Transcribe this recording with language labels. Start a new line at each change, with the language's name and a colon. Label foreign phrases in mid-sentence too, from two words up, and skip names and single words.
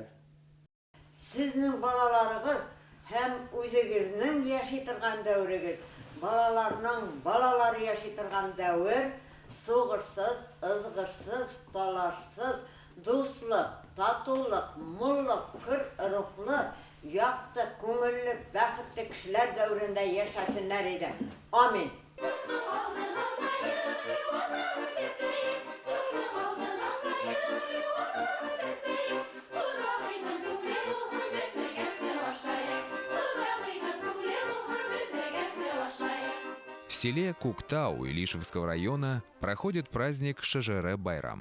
Tatar: Сезнең балаларыгыз һәм үзегезнең яши торган дәврегез, балаларның балалары яши торган дәвр сугышсыз, ызгышсыз, талашсыз, дуслык, татулык, муллык, көр рухлы, якты, күңелле, бәхетле кешеләр дәврендә яшәсеннәр иде. Амин.
Russian: В селе Куктау Илишевского района проходит праздник Шежере-Байрам.